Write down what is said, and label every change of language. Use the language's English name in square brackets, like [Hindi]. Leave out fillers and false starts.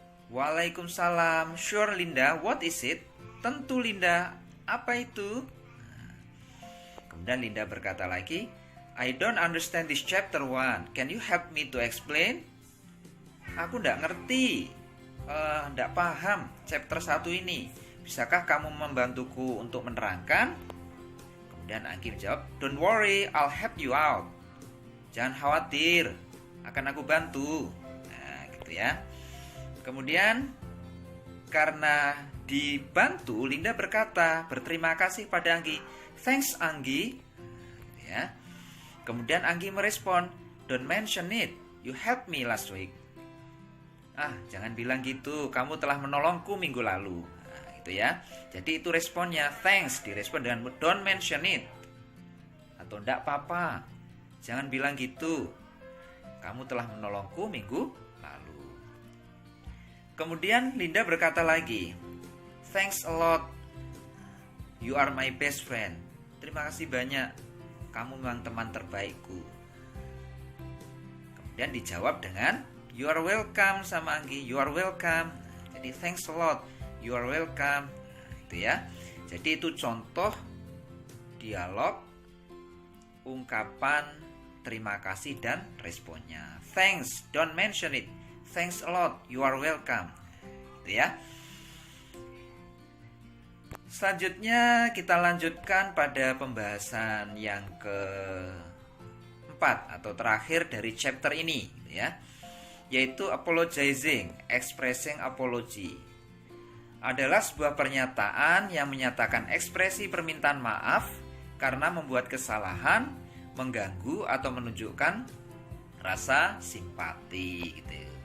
[English] "Waalaikumsalam, sure Linda, what is it?" [Indonesian] "Tentu Linda, apa itu?" Kemudian Linda berkata lagi, [English] "I don't understand this chapter 1, can you help me to explain?" [Indonesian] "Aku tidak ngerti, tidak paham chapter 1 ini. Bisakah kamu membantuku untuk menerangkan?" Kemudian Anggi menjawab, [English] "Don't worry, I'll help you out." [Indonesian] "Jangan khawatir, akan aku bantu." Nah, gitu ya. Kemudian karena dibantu, Linda berterima kasih pada Anggi. [English] "Thanks Anggi." Ya. [Indonesian] Kemudian Anggi merespon, [English] "Don't mention it, you helped me last week." [Indonesian] "Ah, jangan bilang gitu, kamu telah menolongku minggu lalu." Gitu ya. Jadi itu responnya, thanks direspon dengan [English] don't mention it, [Indonesian] atau enggak apa-apa, jangan bilang gitu, kamu telah menolongku minggu lalu. Kemudian Linda berkata lagi, [English] "Thanks a lot, you are my best friend." [Indonesian] Terima kasih banyak, kamu memang teman terbaikku. Kemudian dijawab dengan [English] you are welcome [Indonesian] sama [English] Anggi, you are welcome. [Indonesian] Jadi [English] thanks a lot, you are welcome. [Indonesian] Nah, itu ya. Jadi itu contoh dialog ungkapan terima kasih dan responnya. [English] Thanks, don't mention it. Thanks a lot, you are welcome. [Indonesian] Itu ya. Selanjutnya kita lanjutkan pada pembahasan yang keempat atau terakhir dari chapter ini, ya, yaitu apologizing, expressing apology. Adalah sebuah pernyataan yang menyatakan ekspresi permintaan maaf karena membuat kesalahan, mengganggu atau menunjukkan rasa simpati gitu.